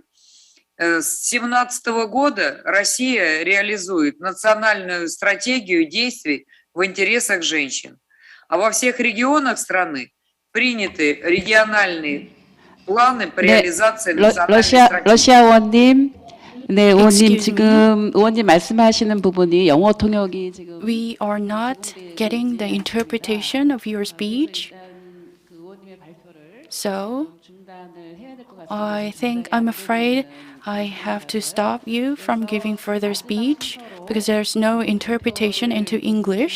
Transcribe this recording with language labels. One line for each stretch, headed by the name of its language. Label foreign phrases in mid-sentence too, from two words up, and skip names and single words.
Russian: С 2017 года Россия реализует национальную стратегию действий в интересах женщин. А во всех регионах страны приняты региональные планы по реализации национальной стратегии.
Korean: 러시아 의원님, 네, 의원님 Excuse 지금 의원님 말씀하시는 부분이 영어 통역이 지금
English: We are not getting the interpretation of your speech. So I think I'm afraid I have to stop you from giving further speech because there's no interpretation into English.